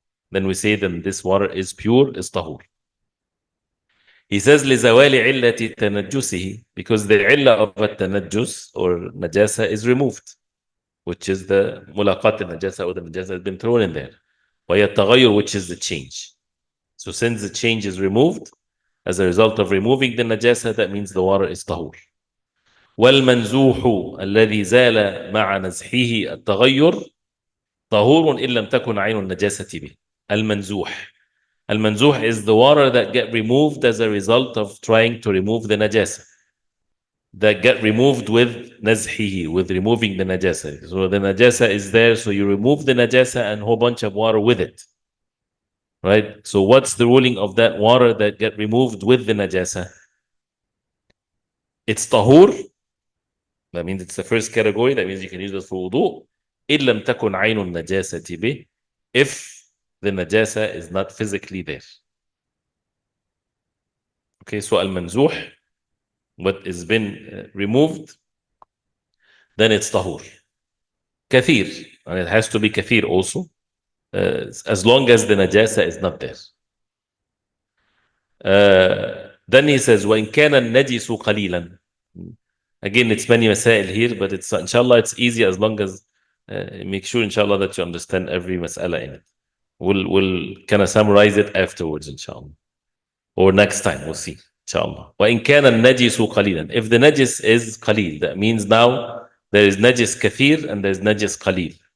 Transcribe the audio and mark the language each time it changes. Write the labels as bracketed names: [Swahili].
[English] Then we say that this water is pure, is tahur. He says [Arabic] لزوال علة تنجسه, [English] because the illah of التنجس or najasa is removed, which is the mulaqat al-najasa, or the najasa has been thrown in there. [Arabic] وهي التغير, [English] which is the change. So since the change is removed, as a result of removing the najasa, that means the water is tahur. [Arabic] والمنزوح الذي زال مع نزحه التغير طهور إن لم تكن عين النجاسة به. المنزوح. [English] المنزوح is the water that get removed as a result of trying to remove the najasa. That get removed with nazhihi, with removing the najasa. So the najasa is there, so you remove the najasa and a whole bunch of water with it. Right? So what's the ruling of that water that get removed with the najasa? It's tahur. That means it's the first category. That means you can use it for wudu. [Arabic] إِن لَمْ تَكُنْ عَيْنُ النَّجَاسَةِ بِهِ, [English] if the najasa is not physically there. Okay, so al-manzuh, what has been removed, then it's tahur. Kathir, and it has to be kathir also, as long as the najasa is not there. Then he says, [Arabic] وَإِن كَانَ النَّجِسُ قَلِيلًا. [English] Again, it's many masail here, but it's inshallah it's easy as long as make sure inshallah that you understand every mas'ala in it. We'll kind of summarize it afterwards inshallah, or next time we'll see inshallah. [Arabic] وَإِن كَانَ النَّجِسُ قَلِيلًا. [English] If the najis is qalil, that means now there is najis kathir and there is najis qalil.